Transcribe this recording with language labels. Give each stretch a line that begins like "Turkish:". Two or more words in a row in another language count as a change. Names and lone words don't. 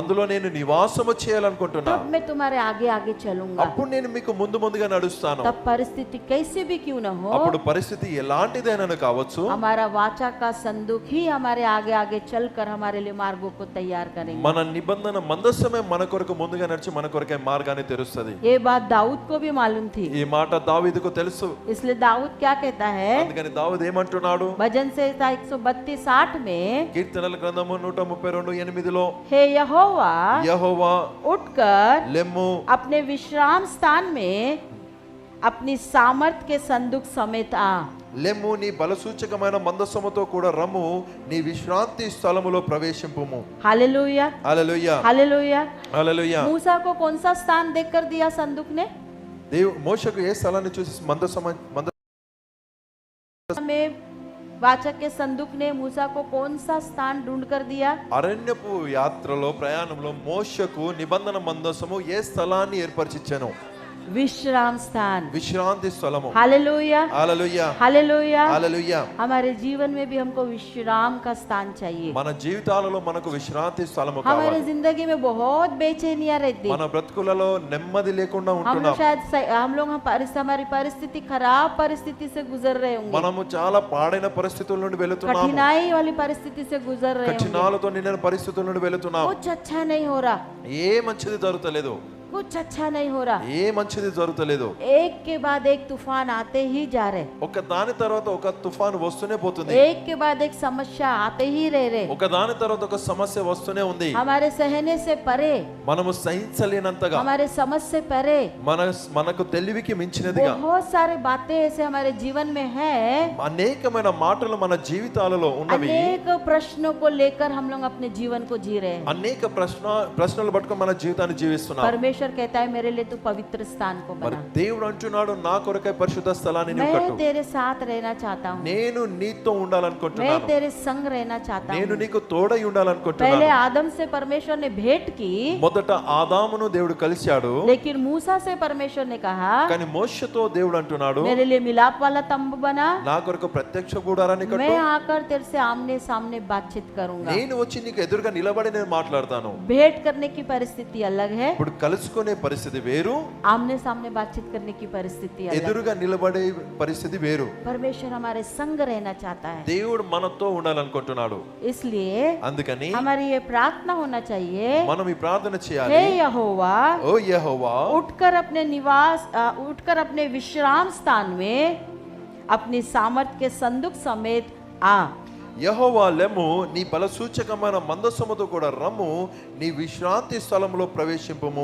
Telugu: అందులో నేను నివాసము చేయాలనుకుంటున్నా.
Hindi: तब मैं तुम्हारे आगे आगे चलूंगा।
Telugu: అప్పుడు నేను మీకు ముందుగా నడుస్తాను.
Hindi: तब परिस्थिति कैसे भी क्यों न हो,
Telugu: అప్పుడు పరిస్థితి ఎలాంటిదైనా కావచ్చు,
Hindi: हमारा वाचा का संदूक ही हमारे आगे आगे चलकर हमारे लिए मार्गों को तैयार करेंगे।
Telugu: మన నిబంధన మందసమే మన కొరకు ముందుగా నడిచి మన కొరకే మార్గాన్ని తెరుస్తుంది.
Hindi: ये बात दाऊद को भी मालूम थी,
Telugu: ఈ మాట దావీదుకు తెలుసు.
Hindi: इसलिए दाऊद क्या कहता है,
Telugu: అందుకని దావీదు ఏమంటున్నాడు?
Hindi: भजन संहिता 132:8 में,
Telugu: కీర్తనల గ్రంథము 132:8లో
Hindi: हे यहोवा
Telugu: యెహోవా
Hindi: उठकर
Telugu: లెమ్ము
Hindi: अपने विश्राम स्थान में अपनी सामर्थ के संदूक समेत आ।
Telugu: లెమ్ము నీ బలసూచకమైన మందసముతో కూడా రమ్ము, నీ విశ్రాంతి స్థలములో ప్రవేశింపుము.
Hindi: हालेलुया
Telugu: హల్లెలూయా
Hindi: हालेलुया।
Telugu: హల్లెలూయా.
Hindi: मूसा को कौन सा स्थान देकर दिया संदूक ने?
Telugu: మోషకు ఏ స్థలాన్ని చూసి
Hindi: में वाचा के संदूक ने मूसा को कौन सा स्थान ढूंढ कर दिया?
Telugu: అరణ్యపు యాత్రలో ప్రయాణంలో మోషకు నిబంధన మందసము ఏ స్థలాన్ని ఏర్పరిచిచ్చాను?
Hindi: विश्राम स्थान,
Telugu: విశ్రాంతి స్థలము.
Hindi: हालेलुया
Telugu: హల్లెలూయా
Hindi: हालेलुया।
Telugu: హల్లెలూయా.
Hindi: हमारे जीवन में भी हमको विश्राम का स्थान चाहिए।
Telugu: మన జీవితాలలో మనకు విశ్రాంతి స్థలము
Hindi: हमारे
Telugu: కావాలి.
Hindi: जिंदगी में बहुत बेचैनियां रहती,
Telugu: మన బ్రతుకులలో నెమ్మది లేకుండా
Hindi: हम
Telugu: ఉంటున్నాం.
Hindi: लोग शायद हमारी परिस्थिति खराब परिस्थिति से गुजर रहे होंगे,
Telugu: మనము చాలా పాడైన పరిస్థితుల నుండి వెళుతున్నాము.
Hindi: कठिनाई वाली परिस्थिति से गुजर रहे होंगे।
Telugu: కఠినాలతో నిండిన పరిస్థితుల నుండి వెళుతున్నాం.
Hindi: कुछ अच्छा नहीं हो रहा,
Telugu: ఏ మంచిది జరుగుతలేదు,
Hindi: कुछ अच्छा नहीं हो रहा,
Telugu: ఏ మంచిది జరుగుతలేదు.
Hindi: एक के बाद एक तूफान आते ही जा रहे,
Telugu: ఒక దాని తర్వాత ఒక తుఫాను వస్తూనే పోతుంది.
Hindi: एक के बाद एक समस्या आते ही रहे।
Telugu: ఒక దాని తర్వాత ఒక సమస్య వస్తూనే ఉంది.
Hindi: हमारे सहने से परे,
Telugu: మనము సహించలేనంతగా,
Hindi: हमारे समझ से परे
Telugu: మనకు తెలివికి మించినదిగా
Hindi: बहुत सारे बातें ऐसे हमारे जीवन में है।
Telugu: అనేకమైన మాటలు మన జీవితాలలో ఉన్నవి.
Hindi: अनेक प्रश्नों को लेकर हम लोग अपने जीवन को जी रहे हैं।
Telugu: అనేక ప్రశ్నలు పట్టుకొని మన జీవితాన్ని జీవిస్తున్నాం.
Hindi: परमेश्वर कहता है मेरे लिए तू पवित्र स्थान को
Telugu: మరి
Hindi: बना,
Telugu: దేవుడు అంటున్నాడు, నా కొరకై పరిశుద్ధ స్థలాన్ని నీవు
Hindi: मैं
Telugu: కట్టు.
Hindi: तेरे साथ रहना चाहता हूँ,
Telugu: నేను నీతో
Hindi: मैं
Telugu: ఉండాలనుకుంటున్నాను.
Hindi: तेरे संग रहना चाहता
Telugu: నేను
Hindi: हूँ।
Telugu: నీకు తోడై
Hindi: पहले
Telugu: ఉండాలనుకుంటున్నాను.
Hindi: आदम से परमेश्वर ने भेंट की,
Telugu: మొదట ఆదామును దేవుడు కలిశాడు.
Hindi: लेकिन मूसा से परमेश्वर ने कहा
Telugu: కానీ మోషతో దేవుడు అంటున్నాడు,
Hindi: मेरे लिए मिलाप वाला तंबू बना,
Telugu: నా కొరకు ప్రత్యక్ష గుడారాన్ని కట్టు.
Hindi: मैं आकर तेरे से आमने सामने बातचीत करूंगा।
Telugu: నేను వచ్చి నీకు ఎదురుగా నిలబడి నేను మాట్లాడతాను.
Hindi: भेंट करने की परिस्थिति अलग है,
Telugu: ఇప్పుడు కలుసుకునే పరిస్థితి వేరు,
Hindi: आमने सामने बातचीत करने की परिस्थिति अलग।
Telugu: ఎదురుగా నిలబడే పరిస్థితి వేరు.
Hindi: परमेश्वर हमारे संग रहना चाहता है,
Telugu: దేవుడు మనతో ఉండాలనుకుంటున్నాడు.
Hindi: इसलिए
Telugu: అందుకని
Hindi: हमारी ये प्रार्थना होना चाहिए,
Telugu: మనం ఈ ప్రార్థన
Hindi: हे
Telugu: చేయాలి.
Hindi: यहोवा
Telugu: ఓ యెహోవా,
Hindi: उठकर अपने विश्राम स्थान में अपनी सामर्थ के संदूक समेत आ।
Telugu: యెహోవా లెమ్ము, నీ బల సూచకమైన మందసముతో కూడా రమ్ము, నీ విశ్రాంతి స్థలంలో ప్రవేశింపుము.